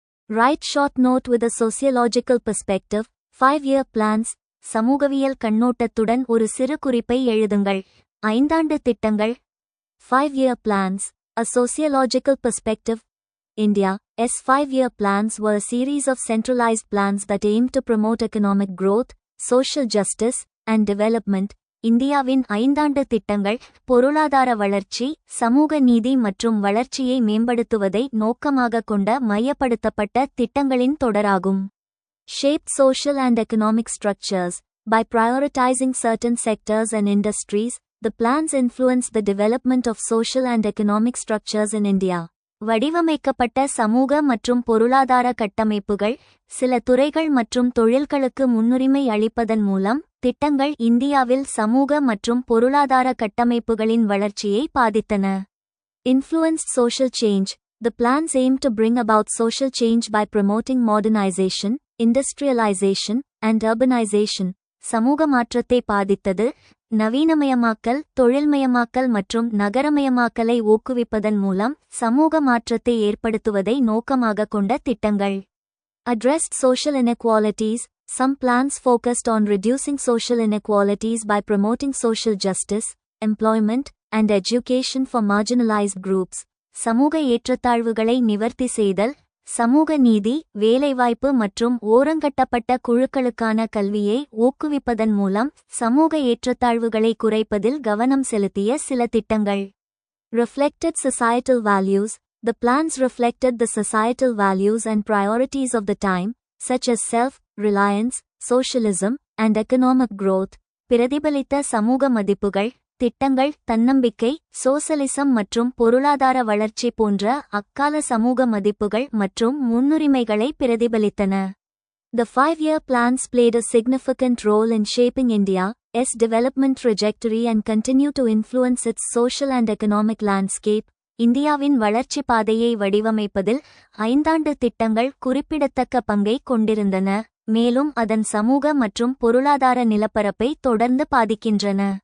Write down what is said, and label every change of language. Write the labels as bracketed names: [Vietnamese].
[English] Write short note with a sociological perspective. 5-year plans. [Tamil] சமூகவியல் கண்ணோட்டத்துடன் ஒரு சிறு குறிப்பை எழுதுங்கள். 5 திட்டங்கள். [English] 5-year plans. A sociological perspective. India's 5-year plans were a series of centralized plans that aim to promote economic growth, social justice, and development. [Tamil] இந்தியாவின் 5 திட்டங்கள் பொருளாதார வளர்ச்சி, சமூக நீதி மற்றும் வளர்ச்சியை மேம்படுத்துவதை நோக்கமாக கொண்ட மையப்படுத்தப்பட்ட திட்டங்களின் தொடராகும். [English] Shape social and economic structures. By prioritizing certain sectors and industries, the plans influence the development of social and economic structures in India. [Tamil] வடிவமைக்கப்பட்ட சமூக மற்றும் பொருளாதார கட்டமைப்புகள், சில துறைகள் மற்றும் தொழில்களுக்கு முன்னுரிமை அளிப்பதன் மூலம் திட்டங்கள் இந்தியாவில் சமூக மற்றும் பொருளாதார கட்டமைப்புகளின் வளர்ச்சியை பாதித்தன. [English] Influenced social change. The plans aim to bring about social change by promoting modernization, industrialization, and urbanization. [Tamil] சமூக மாற்றத்தை பாதித்தது. நவீனமயமாக்கல், தொழில்மயமாக்கல் மற்றும் நகரமயமாக்கலை ஊக்குவிப்பதன் மூலம் சமூக மாற்றத்தை ஏற்படுத்துவதை நோக்கமாக கொண்ட திட்டங்கள். [English] Addressed social inequalities. Some plans focused on reducing social inequalities by promoting social justice, employment, and education for marginalized groups. [Tamil] சமூக ஏற்றத்தாழ்வுகளை நிவர்த்தி செய்தல், சமூக நீதி, வேலைவாய்ப்பு மற்றும் ஓரங்கட்டப்பட்ட குழுக்களுக்கான கல்வியை ஊக்குவிப்பதன் மூலம் சமூக ஏற்றத்தாழ்வுகளை குறைப்பதில் கவனம் செலுத்திய சில திட்டங்கள். [English] Reflected societal values. The plans reflected the societal values and priorities of the time, such as self-reliance, socialism, and economic growth. [Tamil] பிரதிபலித்த சமூக மதிப்புகள். திட்டங்கள் தன்னம்பிக்கை, சோசலிசம் மற்றும் பொருளாதார வளர்ச்சி போன்ற அக்கால சமூக மதிப்புகள் மற்றும் முன்னுரிமைகளை பிரதிபலித்தன. [English] The 5-year plans played a significant role in shaping India's development trajectory and continue to influence its social and economic landscape. [Tamil] இந்தியாவின் வளர்ச்சி பாதையை வடிவமைப்பதில் 5 திட்டங்கள் குறிப்பிடத்தக்க பங்கை கொண்டிருந்தன, மேலும் அதன் சமூக மற்றும் பொருளாதார நிலப்பரப்பை தொடர்ந்து பாதிக்கின்றன.